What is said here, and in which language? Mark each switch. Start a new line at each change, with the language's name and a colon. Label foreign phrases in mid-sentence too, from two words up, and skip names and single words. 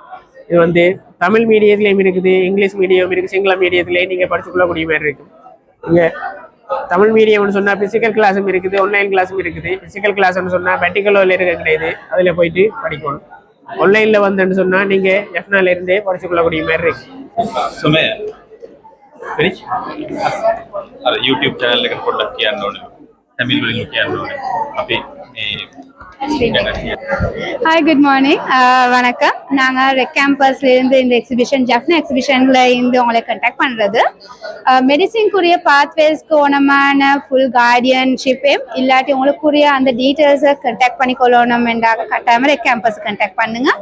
Tamil: இது வந்து தமிழ் மீடியத்துலேயும் இருக்குது,
English: English medium
Tamil: இருக்குது, சிங்கள மீடியத்துலேயும் நீங்கள் படிச்சுக்கொள்ளக்கூடிய மாதிரி இருக்கும். இங்கே தமிழ் மீடியம்னு சொன்னால்
English: physical classum
Tamil: இருக்குது,
English: online classum
Tamil: இருக்குது.
English: physical classnnu
Tamil: சொன்னால் ப்ராக்டிக்கலில் இருக்க கிடையாது, அதில் போயிட்டு படிக்கணும். ஆன்லைனில் வந்துன்னு சொன்னால் நீங்கள் எஃப்னால இருந்தே படிச்சுக்கொள்ளக்கூடிய மாதிரி இருக்கு.
English: YouTube channel
Sinhala: එක පොඩ්ඩක් කියන්න ඕනේ. තමිල් වලින් කියන්න ඕනේ. අපි
English: Hi, good morning. வணக்கம்.
Tamil: நாங்கள் ரெக் கேம்பஸ்லேருந்து இந்த எக்ஸிபிஷன் ஜஃப்னா எக்ஸிபிஷனில் இருந்து உங்களை கண்டக்ட் பண்ணுறது. மெடிசின்குரிய பாத்வேஸ்க்கு ஓனமான
English: full guardianshipaiyum
Tamil: இல்லாட்டி உங்களுக்குரிய அந்த
English: detailsai conduct
Tamil: பண்ணிக்கொள்ளணும் என்றாக கட்டாயமாக ரெக் கேம்பஸ் கண்டக்ட் பண்ணுங்கள்.